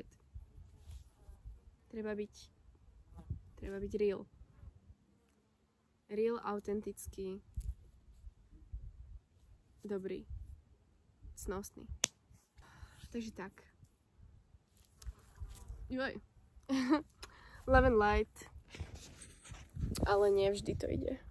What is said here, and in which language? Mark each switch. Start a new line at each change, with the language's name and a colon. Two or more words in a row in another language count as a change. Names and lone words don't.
Slovak: Treba byť real. Real, autentický, dobrý, cnostný. Takže tak. Joj.
English: Love and light.
Slovak: Ale nie vždy to ide.